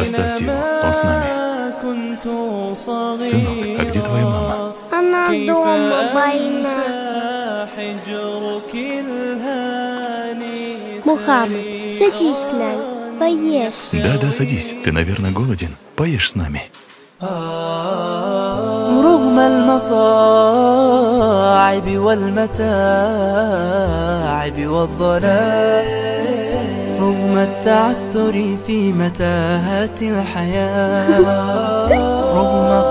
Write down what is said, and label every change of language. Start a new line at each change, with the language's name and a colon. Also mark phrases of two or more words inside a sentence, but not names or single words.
Russian: Оставьте его, он с нами. Сынок, а где твоя мама? Она дома больна. Мухаммад, садись с нами, поешь. Да, садись. Ты, наверное, голоден. Поешь с нами.
Arabic: رغم المصاعب والمتاعب والظلام رغم التعثر في متاهات الحياة رغم